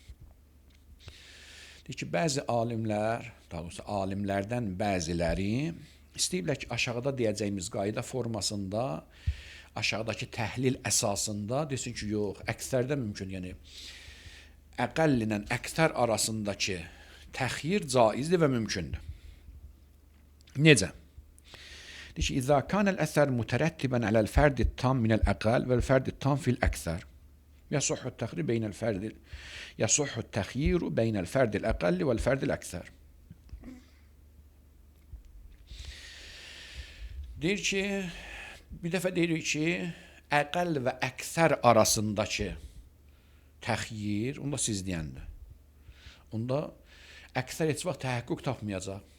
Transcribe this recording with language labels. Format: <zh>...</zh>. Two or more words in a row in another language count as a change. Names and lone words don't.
<az>Deyir ki, bəzi alimlər, daha doğrusu alimlərdən bəziləri istəyiblər ki, aşağıda deyəcəyimiz qayda formasında, aşağıdakı təhlil əsasında desin ki, yox, əksərdə mümkün, yəni əqəll ilə əksər arasındakı təxir caizdir və mümkündür. Necə? Deyir ki,</az> <ar>إذا كان الأثر مترتبا على الفرد التام من الأقل والفرد التام في الأكثر. يصح التخيير بين الفرد يصح التخيير بين الفرد الأقل والفرد الأكثر.</ar> <az>Deyir ki, bir dəfə deyirik ki, əqəl və əksər arasındakı təxyir, onda siz deyəndir. Onda əksər heç vaxt təhəqqüq tapmayacaq.</az>